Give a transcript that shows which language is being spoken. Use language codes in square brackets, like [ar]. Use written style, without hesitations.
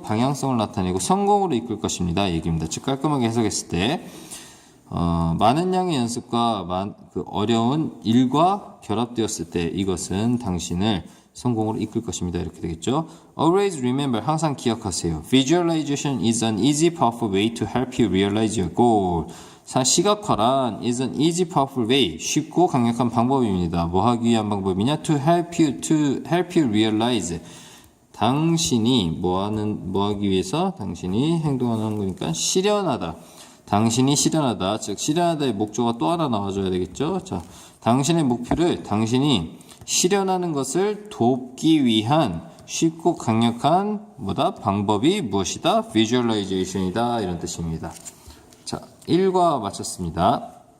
[ko] 방향성을 나타내고 성공으로 이끌 것입니다. 얘기입니다. 즉 깔끔하게 해석했을 때 많은 양의 연습과 그 어려운 일과 결합되었을 때 이것은 당신을 성공으로 이끌 것입니다. 이렇게 되겠죠. [en] Always remember, [ko] 항상 기억하세요. [en] Visualization is an easy, powerful way to help you realize your goal. [ko] 시각화란 [en] is an easy, powerful way. [ko] 쉽고 강력한 방법입니다. 뭐 하기 위한 방법이냐? [en] To help you realize. [ko] 당신이 뭐 하기 위해서? 당신이 행동하는 거니까 실현하다. 당신이 실현하다. 즉 실현하다의 목조가 또 하나 나와줘야 되겠죠. 자, 당신의 목표를 당신이 실현하는 것을 돕기 위한 쉽고 강력한 방법이 무엇이다? Visualization이다. 이런 뜻입니다. 자, 1과 마쳤습니다.